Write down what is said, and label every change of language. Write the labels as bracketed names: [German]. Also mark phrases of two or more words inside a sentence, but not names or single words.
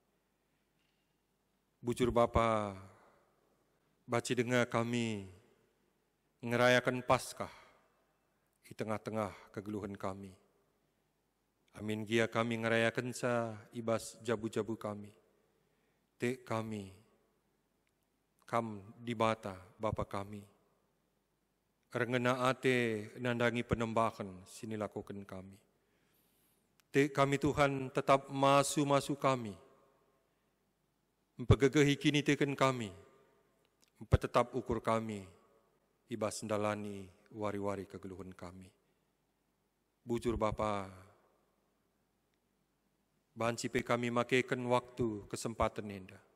[Batak Karo] Bujur Bapa, baci dengar kami ngerayakan Paskah di tengah-tengah kegeluhan kami. Amin gia kami ngerayakan sa ibas jabu-jabu kami. Tek kami, kam di bata Bapa kami. Rengena ate nandangi penembakan sini lakukan kami. Tek kami Tuhan tetap masu kami. Mempegegehi kini teken kami. Mempetetap ukur kami. Ibas ndalani wari-wari kegeluhan kami. Bujur Bapa, banci pe kami makaikan waktu kesempatan enda.